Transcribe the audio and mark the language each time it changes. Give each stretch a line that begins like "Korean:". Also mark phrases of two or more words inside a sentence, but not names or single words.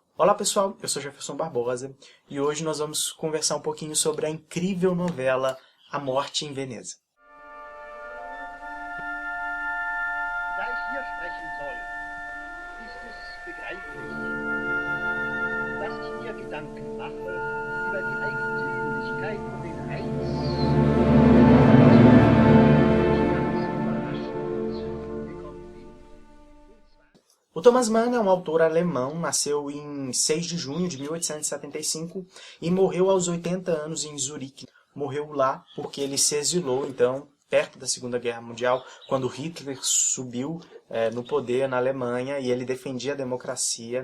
Portuguese: Olá pessoal, eu sou Jefferson Barbosa e hoje nós vamos conversar um pouquinho sobre a incrível novela A Morte em Veneza.
German: Da ich hier sprechen soll, ist es begreiflich, dass ich mir Gedanken mache über die Eigentümlichkeit und den Reiz,
Portuguese: O Thomas Mann é um autor alemão, nasceu em 6 de junho de 1875 e morreu aos 80 anos em Zurique. Morreu lá porque ele se exilou, então, perto da Segunda Guerra Mundial, quando Hitler subiu no poder na Alemanha e ele defendia a democracia.